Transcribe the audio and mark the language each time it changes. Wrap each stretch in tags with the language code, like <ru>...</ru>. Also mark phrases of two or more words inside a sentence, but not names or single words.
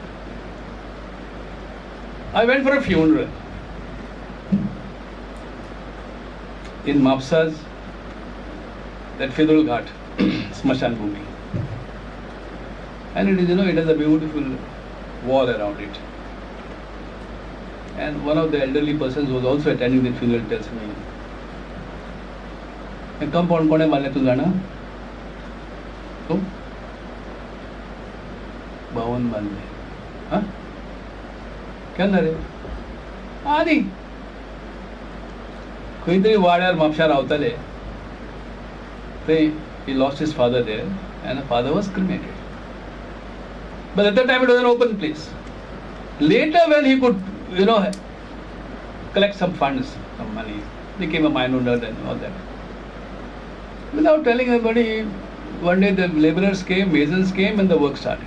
<en>I went for a funeral in Mapsa's, that Fidul Ghat, Smashan Bhumi. And it is, it has a beautiful wall around it. And one of the elderly persons who was also attending the funeral tells me,</en> <kok>"Compound kone malne tu jana?" So, Bawan malne. Huh? Kya re? Adi. खंय तरी वाड्यार म्हापशां रावताले थंय</kok> <en>he lost his father there and the father was cremated. But at that time it was an open place. Later when he could, collect some funds, some money, became a mine owner and all that. Without telling anybody, one day the laborers came, masons came and the work started.</en>